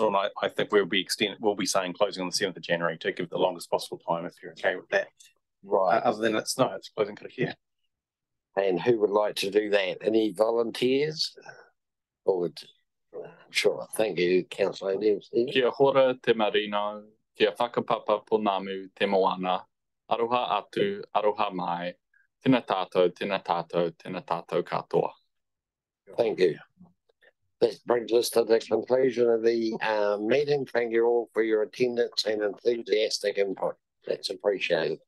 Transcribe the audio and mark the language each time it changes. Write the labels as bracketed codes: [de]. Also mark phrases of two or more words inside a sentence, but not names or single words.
[en] And I think we'll be saying closing on the 7th of January to give the longest possible time, if you're okay with that. Right. Other than it's closing here. And who would like to do that? Any volunteers? Sure. Thank you, Councillor O'Neill. [mi] Kia hora te marino, kia whakapapa ponamu te moana, aroha atu, aroha mai, tēnā tātou, tēnā tātou, tēnā tātou katoa. [en] Thank you. That brings us to the conclusion of the meeting. Thank you all for your attendance and enthusiastic input. That's appreciated.